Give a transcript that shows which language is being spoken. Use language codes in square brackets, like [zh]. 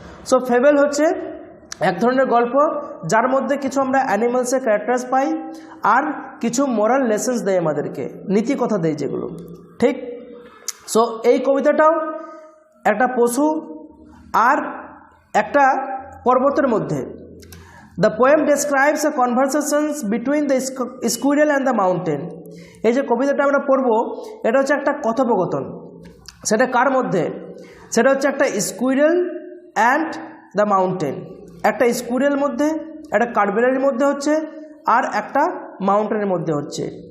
[bn] So fable হচ্ছে এক ধরনের গল্প যার মধ্যে কিছু আমরা অ্যানিমালসের ক্যারেক্টার্স পাই আর কিছু মোরাল লেসেন্স দেয় আমাদেরকে, নীতিকথা দেয় যেগুলো, ঠিক। সো এই কবিতাটাও একটা পশু আর একটা পর্বতের মধ্যে। [en] The poem describes a conversations between the squirrel and the mountain. [bn] এই যে কবিতাটা আমরা পড়ব এটা হচ্ছে একটা কথোপকথন। সেটা কার মধ্যে? সেটা হচ্ছে একটা [en] Squirrel and the mountain. [bn] একটা স্কুইরেল মধ্যে, একটা কাঠবিড়ালির মধ্যে হচ্ছে, আর একটা মাউন্টেনের মধ্যে হচ্ছে।